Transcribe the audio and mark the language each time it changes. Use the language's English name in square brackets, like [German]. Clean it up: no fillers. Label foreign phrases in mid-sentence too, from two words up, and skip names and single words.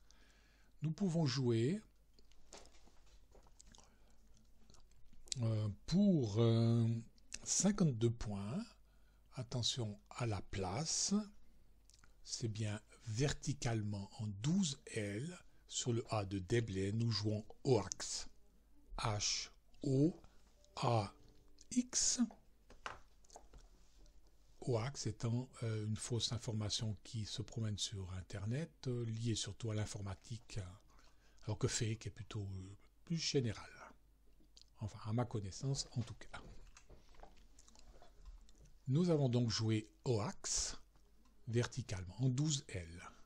[French] Nous pouvons jouer pour 52 points. Attention à la place, c'est bien verticalement en 12 L sur le A de déblai, nous jouons OAX. H-O-A-X. OAX étant une fausse information qui se promène sur Internet, liée surtout à l'informatique, alors que fake est plutôt plus général. Enfin, à ma connaissance, en tout cas. Nous avons donc joué OAX verticalement en 12 L.